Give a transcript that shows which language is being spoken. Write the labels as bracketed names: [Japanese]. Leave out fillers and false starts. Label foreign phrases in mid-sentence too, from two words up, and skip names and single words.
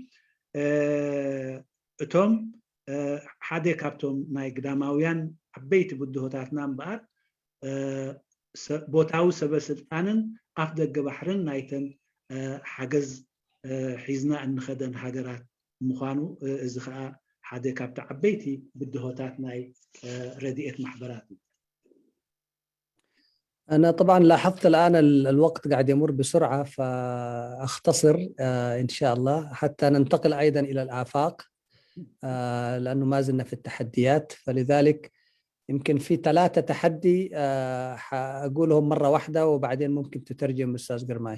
[Tigrinya] እቶም ሓደ ካብቶም ናይ ግዳማውያን ዓበይቲ ብድሆታትና እምበኣር ቦታዊ ሰበስልጣንን ኣፍ ደገ ባሕርን ናይተን ሓገዝ ሒዝና እንኸደን ሃገራት ምዃኑ እዚ ከዓ ሓደ ካብቲ ዓበይቲ ብድሆታት ናይ ረድኤት ማሕበራት እዩ [Arabic] أنا طبعا لاحظت الآن الوقت قاعد يمر بسرعة فأختصر إن شاء الله حتى ننتقل أيضا إلى الآفاق لأنه ما زلنا في التحديات فلذلك يمكن في 3 تحدي أقولهم مرة واحدة وبعدين ممكن تترجم أستاذ قرماي.